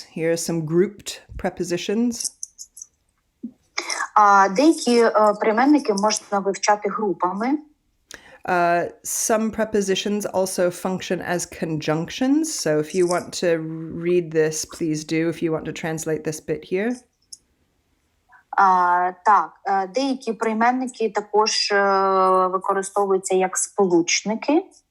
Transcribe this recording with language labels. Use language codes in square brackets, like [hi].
[en] Here are some grouped prepositions. [uk] Деякі прийменники можна вивчати групами. [en] Some prepositions also function as conjunctions. So if you want to read this, please do. If you want to translate this bit here. [uk] Так, деякі прийменники також використовуються як сполучники.